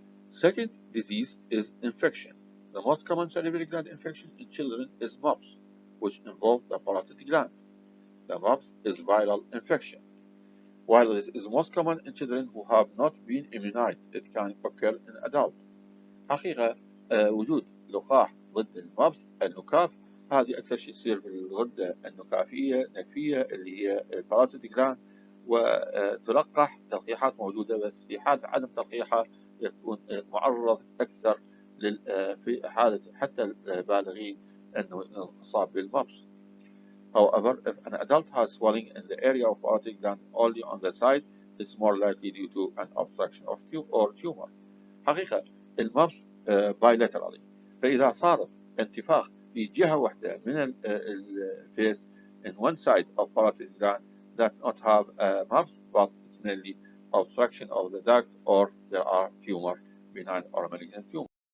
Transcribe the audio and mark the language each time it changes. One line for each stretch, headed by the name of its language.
English: Second disease is infection. The most common salivary gland infection in children is mumps, which involve the parotid gland. The mumps is viral infection. While this is most common in children who have not been immunized, it can occur in adults.
Arabic: حقيقة وجود لقاح ضد المبس النكاف هذه أكثر شيء يصير في الغدة النكفية اللي هي الباراتيد جلاند، وتلقح تلقيحات موجودة، بس في حال عدم تلقيحها يكون معرض أكثر في حالة حتى البالغين أنه يصاب بالمبس.
English: However, if an adult has swelling in the area of parotid gland only on the side, it's more likely due to an obstruction of tumor.
Arabic: حقيقة المبس
English: bilaterally،
Arabic: فإذا صارت انتفاخ في جهة واحدة من الفيس
English: in one side of parotid gland that not have mumps, but it's mainly obstruction of the duct or there are tumor, benign or malignant tumor.